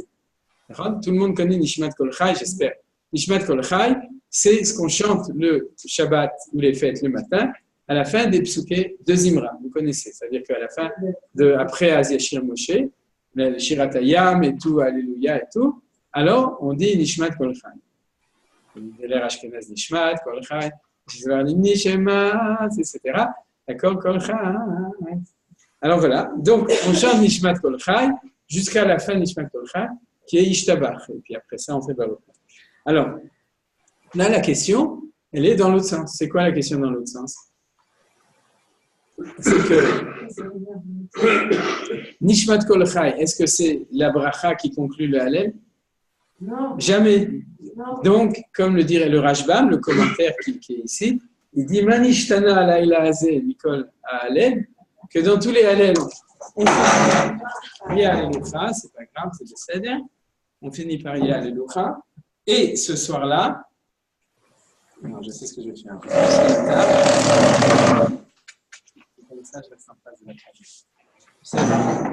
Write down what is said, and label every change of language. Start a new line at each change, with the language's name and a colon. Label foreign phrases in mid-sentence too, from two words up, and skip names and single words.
French: Tout le monde connaît Nishmat Kol Chai, j'espère. Nishmat Kol Chai, c'est ce qu'on chante le Shabbat ou les fêtes le matin. à la fin des psuké de Zimra. Vous connaissez, c'est-à-dire qu'à la fin, après Aziashir Moshe, le Shiratayam et tout, Alléluia et tout, alors on dit Nishmat Kol Chai. L'air Ashkenaz Nishmat Kol Chai, Nishmat, etc. D'accord, Kol Chai. Alors voilà, donc on chante Nishmat Kol Chai jusqu'à la fin de Nishmat Kol Chai, qui est Ishtabach. Et puis après ça, on fait Baruch. Alors, là, la question, elle est dans l'autre sens. C'est quoi la question dans l'autre sens? C'est que Nishmat Kol Chai, est-ce que c'est la bracha qui conclut le Hallel? Non. Jamais. Non. Donc, comme le dirait le Rashbam, le commentaire qui est ici, il dit
Hebrew: מה נשתנה הלילה הזה מכל הלל,
French: que dans tous les Hallel, on finit par Ya Alelucha, c'est pas grave, c'est le Seder, on finit par Ya Alelucha, et ce soir-là, non, je sais ce que je vais faire. Comme ça, je reste en face de la caméra.